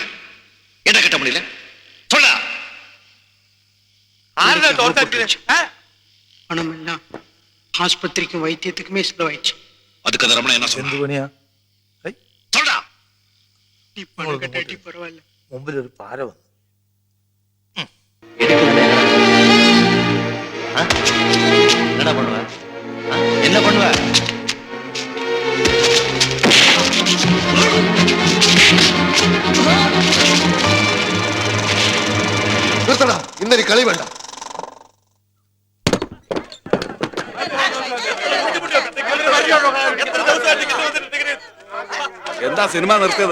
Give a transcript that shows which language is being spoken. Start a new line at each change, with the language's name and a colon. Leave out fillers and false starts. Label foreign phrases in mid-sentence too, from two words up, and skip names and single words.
Tamil: என்ன கட்ட முடியல சொல்ற? பணம் எல்லாம் ஆஸ்பத்திரிக்கும் வைத்தியத்துக்குமே செலவாயிடுச்சு. அதுக்கு அந்த ரமணன் என்ன சொன்னா? சொல்றா. நீ பணம் கட்டாட்டி பரவாயில்ல.
Malayalam: മുമ്പിൽ ഒരു പാര വന്നു.
Tamil: என்னடா பண்ணுவ? என்ன பண்ணுவ?
Malayalam: നിർത്തടാ, ഇന്നൊരു കളി വേണ്ട. എന്താ സിനിമ നിർത്തിയത്?